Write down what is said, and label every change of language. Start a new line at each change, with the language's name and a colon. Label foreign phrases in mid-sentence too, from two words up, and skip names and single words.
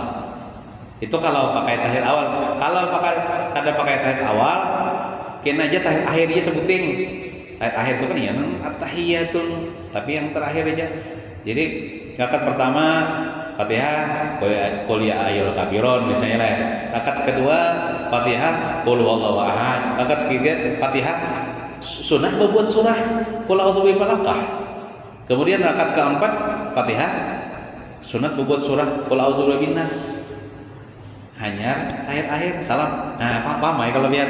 Indonesian: Itu kalau pakai tahiyat awal. Kalau kada pakai tahiyat awal, kena aja tahiyat akhir dia sebuting. Tahiyat akhir itu kan ya at-tahiyatul, tapi yang terakhir aja. Jadi rakaat pertama Fatihah,
Arabic: قل يا أيها الكافرون misalnya lah.
Indonesian: Rakaat kedua Fatihah,
Arabic: قل هو الله أحد.
Indonesian: Rakaat ketiga Fatihah sunnah membuat surah
Arabic: قل أعوذ برب الفلق.
Indonesian: Kemudian rakaat keempat Fatihah sunat membuat surah
Arabic: قل أعوذ برب الناس.
Indonesian: Hanya tahiyat akhir salam. Nah, paham ya kalau lihat.